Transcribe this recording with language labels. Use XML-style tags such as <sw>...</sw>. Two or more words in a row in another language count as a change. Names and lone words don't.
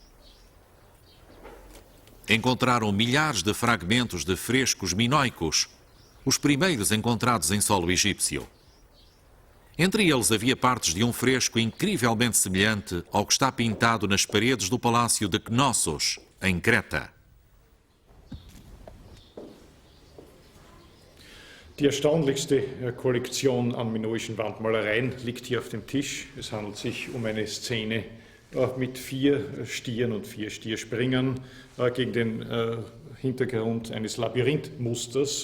<pt>Encontraram milhares de fragmentos de frescos minoicos, os primeiros encontrados em solo egípcio. Entre eles havia partes de um fresco incrivelmente semelhante ao que está pintado nas paredes do palácio de Knossos, em Creta.</pt> <de>Die erstaunlichste Kollektion an minoischen Wandmalereien liegt hier auf dem Tisch. Es handelt sich um eine Szene mit 4 Stieren und 4 Stierspringern gegen den Hintergrund eines Labyrinthmusters.</de>